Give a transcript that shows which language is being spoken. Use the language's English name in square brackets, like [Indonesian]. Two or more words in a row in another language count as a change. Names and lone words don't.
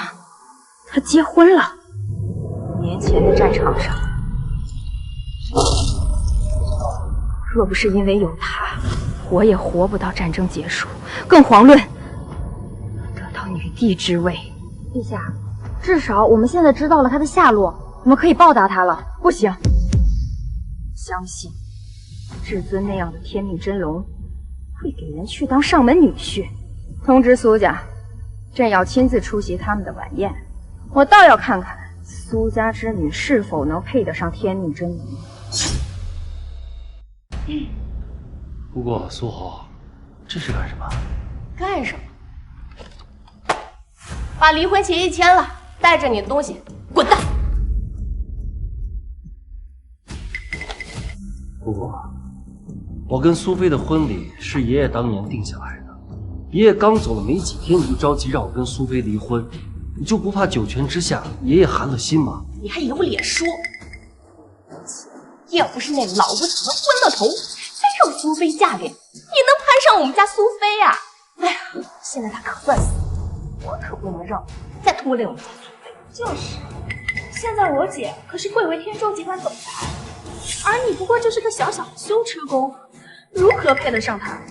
[Chinese] 他結婚了？5年前的戰場上，若不是因為有他，我也活不到戰爭結束，更遑論得到女帝之位。陛下，至少我們現在知道了他的下落，我們可以報答他了。不行，相信至尊那樣的天命真龍會給人去當上門女婿。通知蘇家，朕要親自出席他們的晚宴，我倒要看看蘇家之女是否能配得上天命真龍。不過蘇侯，這是幹什麼？幹什麼？把離婚協議簽了，帶着你的東西滾蛋！不過，我跟蘇菲的婚禮是爺爺當年定下來的。爺爺剛走了沒幾天，你就着急讓我跟蘇菲離婚，你就不怕九泉之下爺爺寒了心嗎？你還有臉說？要不是那老不死的昏了頭，才讓蘇菲嫁給你，你能攀上我們家蘇菲呀？哎呀，現在她可算死，我可不能讓你再拖累我們家蘇菲。就是， 现在我姐可是貴為天舟集團總裁，而你不過就是個小小的修車工，如何配得上她？